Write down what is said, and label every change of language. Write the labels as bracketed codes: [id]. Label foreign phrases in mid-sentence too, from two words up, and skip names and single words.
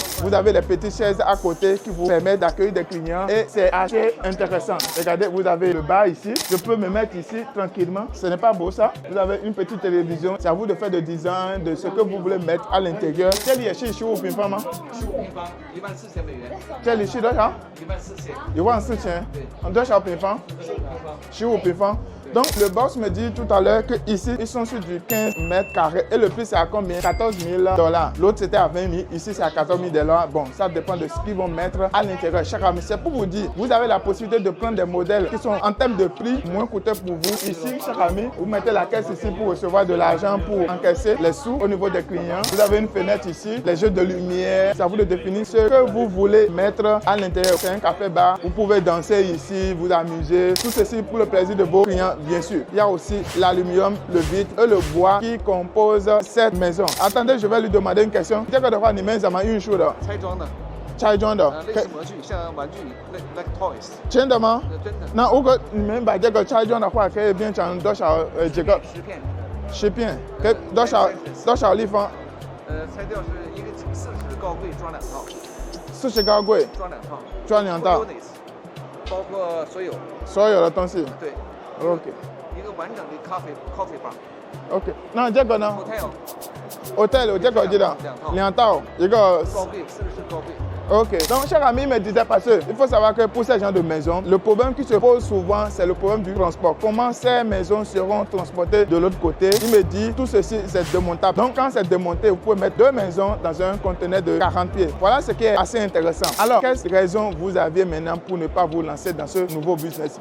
[fr] Vous avez les petites chaises à côté qui vous permettent d'accueillir des clients et c'est assez intéressant. Regardez, vous avez le bar ici. Je peux me mettre ici tranquillement. Ce n'est pas beau ça? Vous avez une petite télévision. C'est à vous de faire le design de ce que vous voulez mettre à l'intérieur. Quel est chez vous, Pimpama? [zh] 15,400 美元。这里是多少 14000。 [fr] 14000。 [zh] 多少平方？15平方。 [fr] Donc, le boss me dit tout à l'heure qu'ici, ils sont sur du 15 mètres carrés. Et le prix, c'est à combien? 14 000 $. L'autre, c'était à 20 000. Ici, c'est à 14 000 $. Bon, ça dépend de ce qu'ils vont mettre à l'intérieur. Chaque ami, c'est pour vous dire, vous avez la possibilité de prendre des modèles qui sont en termes de prix moins coûteux pour vous. Ici, chaque ami, vous mettez la caisse ici pour recevoir de l'argent pour encaisser les sous au niveau des clients. Vous avez une fenêtre ici, les jeux de lumière. C'est à vous de définir ce que vous voulez mettre à l'intérieur. C'est un café-bar. Vous pouvez danser ici, vous amuser. Tout ceci pour le plaisir de vos clients. Bien sûr, il y a aussi l'aluminium, le vitre et le bois qui composent cette maison. Attendez, je vais lui demander une question. [zh] 这个的话，你们怎么运输的？拆装的。拆装的。类似模具，像玩具 ， [en] like toys。 [zh] 真的吗？真的。那如果你们把这个拆装的话，可以变成多少？几个？10片。 10片，可以多少立方？拆掉是一个40高柜装2套。 40高柜。装2套。装2套。包括所有的东西。对。 OK。一个完整的 [en] coffee bar。 [zh] OK， 那这个呢 ？Hotel， 这个我知道，2套，一个高柜40高柜。 [fr] Ok, donc cher ami me disait parce qu'il faut savoir que pour ces gens de maisons, le problème qui se pose souvent, c'est le problème du transport. Comment ces maisons seront transportées de l'autre côté? Il me dit, tout ceci, c'est démontable. Donc quand c'est démonté, vous pouvez mettre 2 maisons dans un conteneur de 40 pieds. Voilà ce qui est assez intéressant. Alors, quelles raisons vous aviez maintenant pour ne pas vous lancer dans ce nouveau business?